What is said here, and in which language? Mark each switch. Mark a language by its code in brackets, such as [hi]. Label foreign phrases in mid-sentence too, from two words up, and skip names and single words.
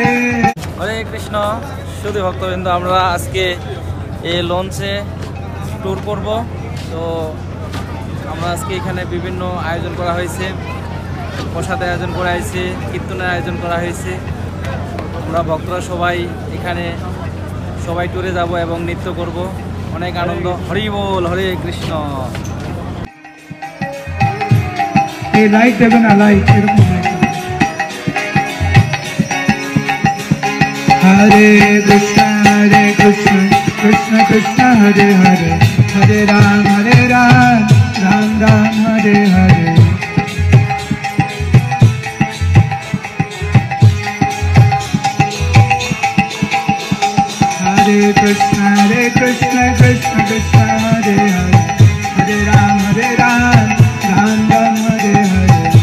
[bn] হরে কৃষ্ণ। শুধু ভক্তবৃন্দ, আমরা আজকে এই লঞ্চে ট্যুর করব। তো আমরা আজকে এখানে বিভিন্ন আয়োজন করা হয়েছে। প্রসাদের আয়োজন করা হয়েছে, কীর্তনের আয়োজন করা হয়েছে। আমরা ভক্তরা সবাই এখানে সবাই ট্যুরে যাব এবং নৃত্য করব, অনেক আনন্দ। হরি বল, হরে কৃষ্ণ। এই লাইট দেবে না, লাইট এরকম [sa] হরে কৃষ্ণ কৃষ্ণ কৃষ্ণ হরে হরে, হরে রাম রাম রাম হরে হরে। हरे कृष्ण कृष्ण कृष्ण हरे हरे, हरे राम राम राम हरे हरे.